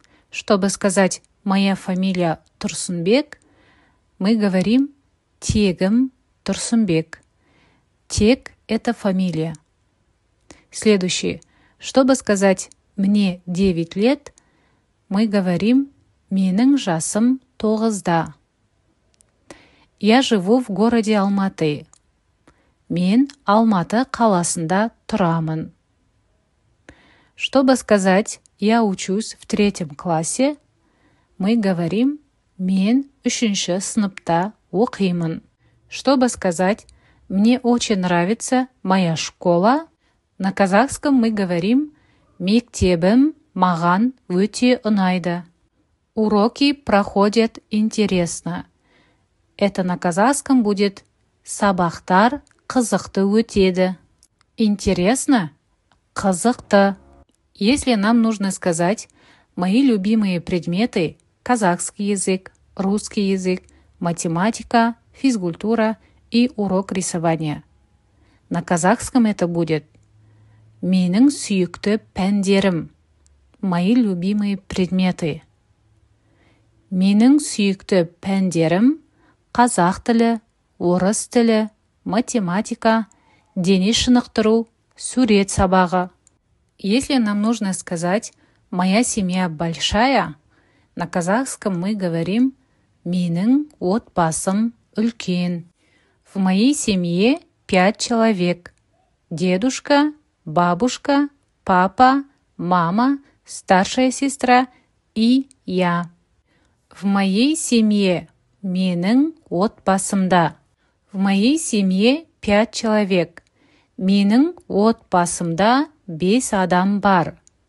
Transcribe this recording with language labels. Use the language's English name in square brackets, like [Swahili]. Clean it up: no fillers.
[Russian] Чтобы сказать «моя фамилия Тұрсынбек», мы говорим [Kazakh] «тегім Тұрсынбек». [Russian] Тег – это фамилия. Следующее. Чтобы сказать «мне 9 лет», мы говорим [Kazakh] «менің жасым 9-да». [Russian] Я живу в городе Алматы. [Kazakh] Мен Алматы қаласында тұрамын. [Russian] Чтобы сказать «я учусь в 3 классе», мы говорим [Kazakh] «мен 3 сыныпта оқимын». [Russian] Чтобы сказать «мне очень нравится моя школа», на казахском мы говорим [Kazakh] «мектебім маған өте ұнайды». [Russian] Уроки проходят интересно. Это на казахском будет [Kazakh] «сабақтар қызықты өтеді». [Russian] Интересно? Қызықты. Если нам нужно сказать «мои любимые предметы» – казахский язык, русский язык, математика, физкультура и урок рисования. На казахском это будет [Kazakh] «менің сүйікті пәндерім» [Russian] – «мои любимые предметы». [Kazakh] Менің сүйікті пәндерім – қазақ тілі, орыс тілі, математика, дене шынықтыру, сурет сабағы. [Russian] Если нам нужно сказать «моя семья большая», на казахском мы говорим [Kazakh] «менің отбасым үлкен». [Russian] В моей семье 5 человек. Дедушка, бабушка, папа, мама, старшая сестра и я. В моей семье [Kazakh] менің отбасымда. [Russian] В моей семье 5 человек. [Kazakh] Менің отбасымда 5 адам бар.